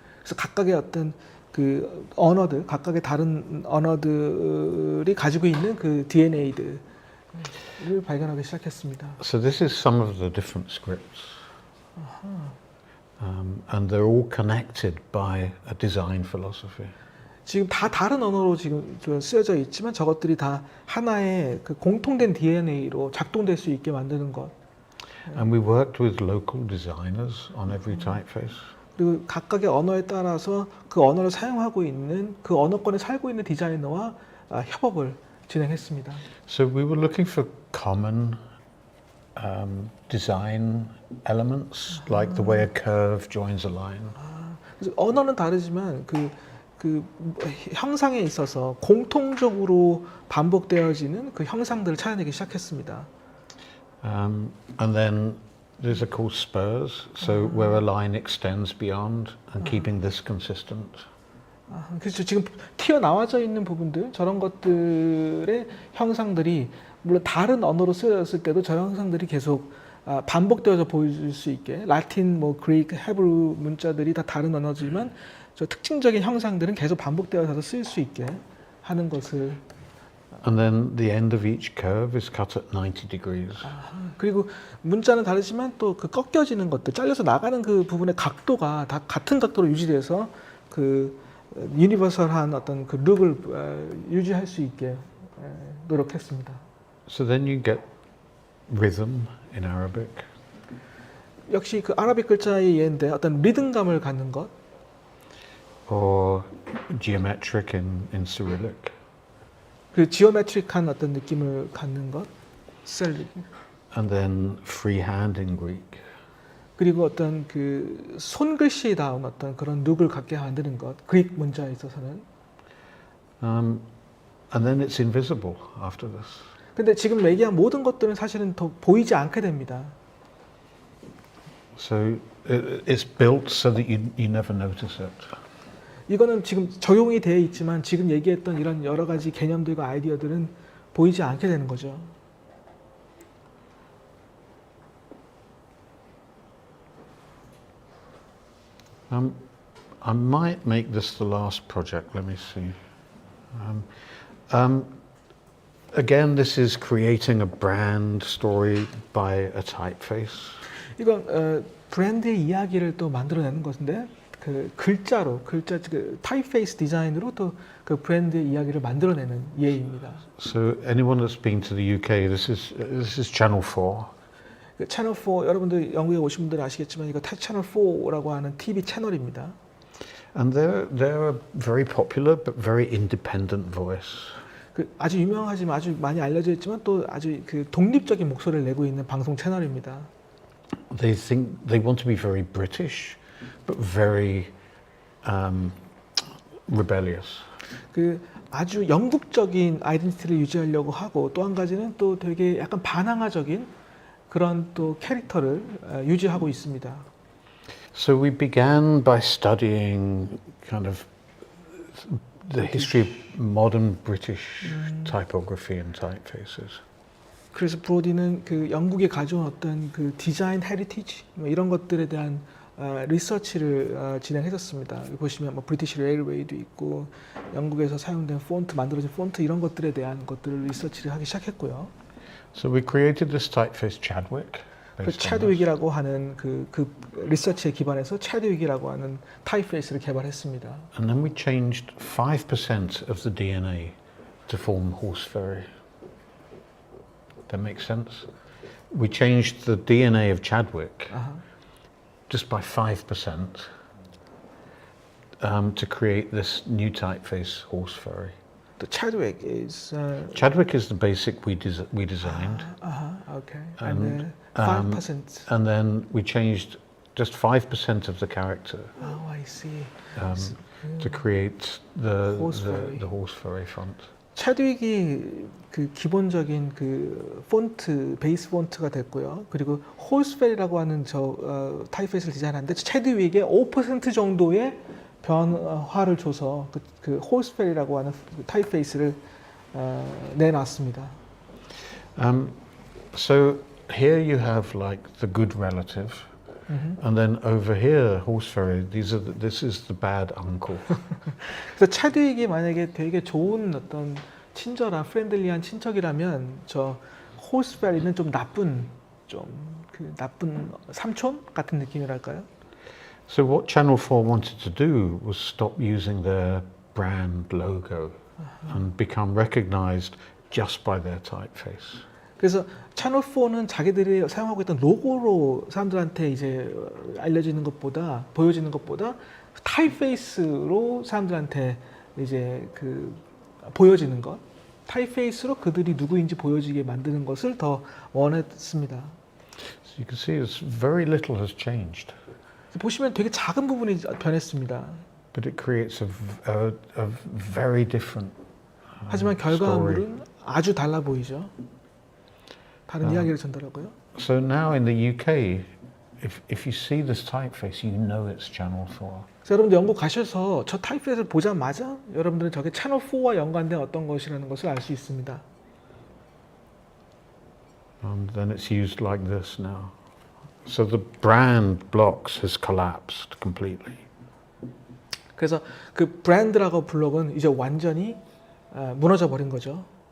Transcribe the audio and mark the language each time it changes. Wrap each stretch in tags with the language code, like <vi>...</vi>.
<ko>그래서 각각의 어떤 그 언어들, 각각의 다른 언어들이 가지고 있는 그 DNA들을 발견하기 시작했습니다.</ko> <en>So this is some of the different scripts. And they're all connected by a design philosophy.</en> <ko>지금 다 다른 언어로 지금 쓰여져 있지만 저것들이 다 하나의 그 공통된 DNA로 작동될 수 있게 만드는 것.</ko> <en>And we worked with local designers on every typeface.</en> <ko>그리고 각각의 언어에 따라서 그 언어를 사용하고 있는 그 언어권에 살고 있는 디자이너와 협업을 진행했습니다.</ko> <en>So we were looking for common design elements, like the way a curve joins a line.</en> <ko>그래서 언어는 다르지만 그 형상에 있어서 공통적으로 반복되어지는 그 형상들을 찾아내기 시작했습니다.</ko> <en>And then these are called spurs, so where a line extends beyond and keeping this consistent.</en> <ko>그래서 지금 튀어나와져 있는 부분들 저런 것들의 형상들이 물론 다른 언어로 쓰여졌을 때도 저 형상들이 계속 반복되어서 보여줄 수 있게 라틴, 뭐 그리크, 헤브루 문자들이 다 다른 언어지만 저 특징적인 형상들은 계속 반복되어서 쓰일 수 있게 하는 것을.</ko> <en>And then the end of each curve is cut at 90 degrees.</en> <ko>그리고 문자는 다르지만 또 그 꺾여지는 것들, 잘려서 나가는 그 부분의 각도가 다 같은 각도로 유지돼서 그 유니버설한 어떤 그 룩을 유지할 수 있게 노력했습니다.</ko> <en>So then you get rhythm in Arabic.</en> <ko>역시 그 아라빅 글자의 예인데 어떤 리듬감을 갖는 것.</ko> <en>Or geometric in Cyrillic.</en> <ko>그 지오메트릭한 어떤 느낌을 갖는 것. 셀릭.</ko> <en>and then freehand in Greek.</en> <ko>그리고 어떤 그 손글씨다운 어떤 그런 룩을 갖게 만드는 것, 그릭 문자에 있어서는.</ko> <en>And then it's invisible after this.</en> <ko>근데 지금 얘기한 모든 것들은 사실은 더 보이지 않게 됩니다.</ko> <en>So it's built so that you never notice it.</en> <ko>이거는 지금 적용이 되어 있지만 지금 얘기했던 이런 여러 가지 개념들과 아이디어들은 보이지 않게 되는 거죠.</ko> <en>I might make this the last project. Let me see. Again, this is creating a brand story by a typeface.</en> <ko>이건 브랜드의 이야기를 또 만들어내는 것인데 그 글자 그 타입페이스 디자인으로 또 그 브랜드의 이야기를 만들어내는 예입니다.</ko> <en>So anyone that's been to the UK, this is Channel 4.</en> <ko>그 채널 4 여러분들 영국에 오신 분들 아시겠지만 이거 채널 4라고 하는 TV 채널입니다.</ko> <en>And they're a very popular but very independent voice.</en> <ko>그 아주 유명하지만 아주 많이 알려져 있지만 또 아주 그 독립적인 목소리를 내고 있는 방송 채널입니다.</ko> <en>They think they want to be very British, but very rebellious.</en> <ko>그 아주 영국적인 아이덴티티를 유지하려고 하고 또 한 가지는 또 되게 약간 반항아적인 그런 또 캐릭터를 유지하고 있습니다.</ko> <en>So we began by studying kind of the history of modern British typography and typefaces.</en> <ko>그래서 브로디는 그 영국에 가져온 어떤 그 디자인 헤리티지 뭐 이런 것들에 대한 리서치를 진행했었습니다. 보시면 뭐 브리티시 레일웨이도 있고 영국에서 사용된 폰트 만들어진 폰트 이런 것들에 대한 것들을 리서치를 하기 시작했고요.</ko> <en>So we created this typeface Chadwick.</en> <ko>그 채드윅이라고 하는 그 리서치에 기반해서 채드윅이라고 하는 타입페이스를 개발했습니다.</ko> <en>And then we changed 5% of the DNA to form horseferry. That makes sense? We changed the DNA of Chadwick just by 5% to create this new typeface horseferry. The Chadwick is Chadwick is the basic we designed. Okay. And 5%. And then we changed just 5% of the character Oh, I see. to create the horseferry font.</en> <ko>채드윅이 그 기본적인 그 폰트 베이스 폰트가 됐고요. 그리고 홀스펠이라고 하는 타입페이스를 디자인하는데 채드윅의 5% 정도의 변화를 줘서 그 홀스펠이라고 하는 타입페이스를 내놨습니다.</ko> <en>So here you have like the good relative, and then over here horseferry. This is the bad uncle.</en> <ko>그래서 채드윅이 만약에 되게 좋은 어떤 친절한 프렌들리한 친척이라면 저 홀스펠이는 좀 나쁜 나쁜 삼촌 같은 느낌이랄까요?</ko> <en>So what Channel 4 wanted to do was stop using their brand logo and become recognized just by their typeface.</en> <ko>그래서 채널 4는 자기들이 사용하고 있던 로고로 사람들한테 이제 알려지는 것보다 보여지는 것보다 타입페이스로 사람들한테 이제 그 보여지는 것, 타입페이스로 그들이 누구인지 보여지게 만드는 것을 더 원했습니다.</ko> <en>So you can see it's very little has changed.</en> <ko>보시면 되게 작은 부분이 변했습니다.</ko> <en>But it creates a very different</en> <ko>하지만 결과물은</ko> <en>story.</en> <ko>아주 달라 보이죠. 다른 이야기를 전달하고요.</ko> <en>So now in the UK, if you see this typeface, you know it's Channel 4.</en> <ko>그래서 여러분들 영국 가셔서 저 타입페이스를 보자마자 여러분들은 저게 채널 4와 연관된 어떤 것이라는 것을 알 수 있습니다.</ko> <en>And then it's used like this now. So the brand blocks has collapsed completely.</en> <ko>그래서 그 브랜드라고 블록은 이제 완전히 무너져 버린 거죠.</ko>